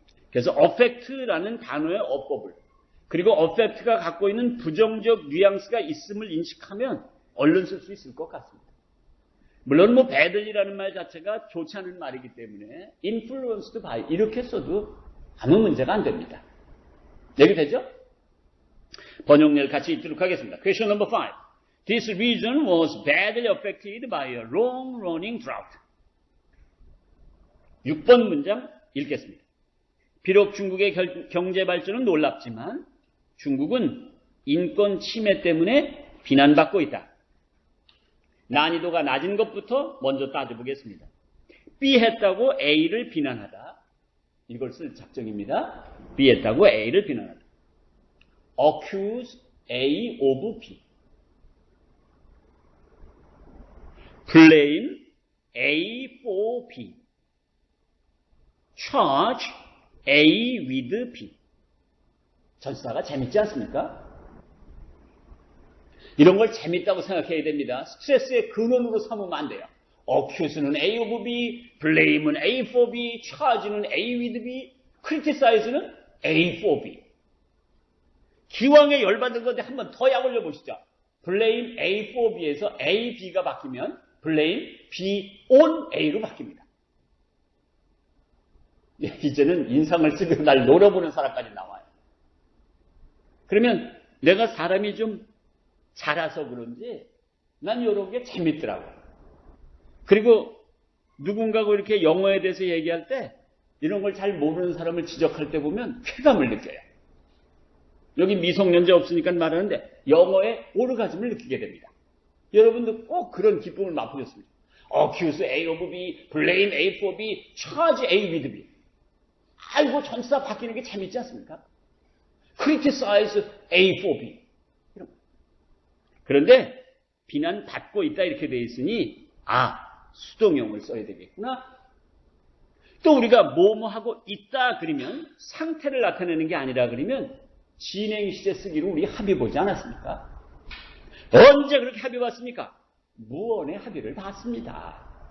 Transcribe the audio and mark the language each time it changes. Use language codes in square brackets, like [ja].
[ko] 그래서 affect라는 단어의 어법을 그리고 affect가 갖고 있는 부정적 뉘앙스가 있음을 인식하면 얼른 쓸 수 있을 것 같습니다. 물론 뭐 badly라는 말 자체가 좋지 않은 말이기 때문에 influenced by 이렇게 써도 아무 문제가 안 됩니다. 여기되죠? 번역을 같이 읽도록 하겠습니다. [en] Question number 5. This region was badly affected by a long-running drought. [ko] 6번 문장 읽겠습니다. 비록 중국의 경제 발전은 놀랍지만 중국은 인권 침해 때문에 비난받고 있다. 난이도가 낮은 것부터 먼저 따져보겠습니다. B 했다고 A를 비난하다. 이걸 쓸 작정입니다. B 했다고 A를 비난하다. [en] accuse A of B. blame A for B. charge A with B. [ko] 전치사가 재밌지 않습니까? 이런 걸 재밌다고 생각해야 됩니다. 스트레스의 근원으로 삼으면 안 돼요. accuse는 A of B, blame은 A for B, charge는 A with B, criticize는 A for B. 기왕에 열받은 건데 한 번 더 약 올려보시죠. blame A for B에서 A, B가 바뀌면 blame B on A로 바뀝니다. 이제는 인상을 쓰고 날 노려보는 사람까지 나와요. 그러면 내가 사람이 좀 자라서 그런지 난 이런 게 재밌더라고요. 그리고 누군가가 이렇게 영어에 대해서 얘기할 때 이런 걸 잘 모르는 사람을 지적할 때 보면 쾌감을 느껴요. 여기 미성년자 없으니까 말하는데 영어에 오르가즘을 느끼게 됩니다. 여러분도 꼭 그런 기쁨을 맛보셨습니다. [en] accuse A of B, blame A for B, charge A with B. [ko] 아이고 전치사 바뀌는 게 재밌지 않습니까? [en] criticize A for B. [ko] 그런데 비난받고 있다 이렇게 돼 있으니 수동용을 써야 되겠구나. 또 우리가 뭐뭐하고 있다 그러면 상태를 나타내는 게 아니라 그러면 진행 시제 쓰기로 우리 합의 보지 않았습니까? 언제 그렇게 합의 봤습니까? 무언의 합의를 봤습니다.